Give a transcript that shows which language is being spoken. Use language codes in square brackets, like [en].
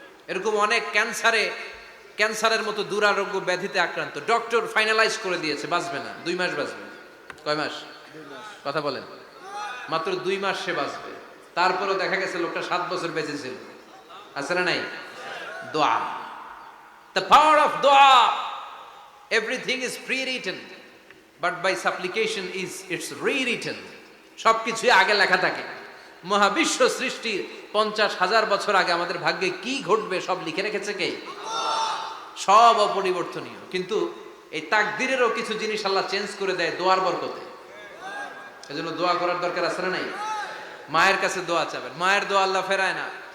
[bn] এরকম অনেক ক্যান্সারের মতো দুরারোগ্য ব্যাধিতে আক্রান্ত, ডক্টর ফাইনালাইজ করে দিয়েছে বাঁচবে না, 2 মাস বাঁচবে। কয় মাস? কথা বলেন। মাত্র 2 মাস সে বাঁচবে। তারপরেও দেখা গেছে লোকটা 7 বছর বেঁচে ছিল। আছে না নাই? দোয়া। [en] The power of dua. Everything is pre-written, but by supplication it's rewritten. [bn] সবকিছুই আগে লেখা থাকে। মহাবিশ্ব সৃষ্টির 50,000 বছর আগে আমাদের ভাগ্যে কি ঘটবে সব লিখে রেখেছে কে? সব অপরিবর্তনীয়। কিন্তু এই তাকদিরেরও কিছু জিনিস আল্লাহ চেঞ্জ করে দেয় দোয়ার বরকতে। এজন্য দোয়া করার দরকার আছে না নাই? মায়ের কাছে দোয়া চাবেন, মায়ের দোয়া আল্লাহ ফেরায় না।